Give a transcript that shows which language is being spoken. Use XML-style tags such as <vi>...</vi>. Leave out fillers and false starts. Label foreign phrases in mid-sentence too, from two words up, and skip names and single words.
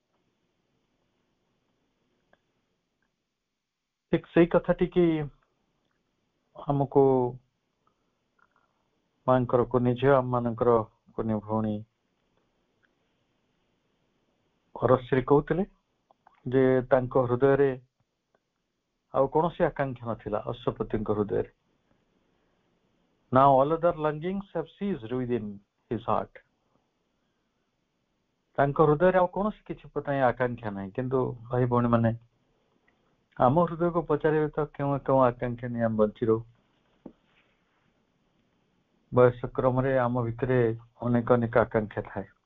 <or>ଠିକ ସେଇ କଥାଟିକି ଆମକୁ ମାଙ୍କର କୁନି ଝିଅ, ଆମମାନଙ୍କର କୁନି ଭଉଣୀ ଅରଶ୍ରୀ କହୁଥିଲେ ଯେ ତାଙ୍କ ହୃଦୟରେ ଆଉ କୌଣସି ଆକାଂକ୍ଷା ନଥିଲା। ଅଶ୍ୱପତିଙ୍କ ହୃଦୟରେ</or> <en>now all other longings have ceased within his heart.</en> <or>ତାଙ୍କ ହୃଦୟରେ ଆଉ କୌଣସି କିଛି ପାଇଁ ଆକାଂକ୍ଷା ନାହିଁ। କିନ୍ତୁ ଭାଇ ଭଉଣୀ ମାନେ, ଆମ ହୃଦୟକୁ ପଚାରିବେ ତ କେଉଁ କେଉଁ ଆକାଂକ୍ଷା ନେଇ ଆମେ ବଞ୍ଚି ରହୁ। ବୟସ କ୍ରମରେ ଆମ ଭିତରେ ଅନେକ ଅନେକ ଆକାଂକ୍ଷା ଥାଏ।</or>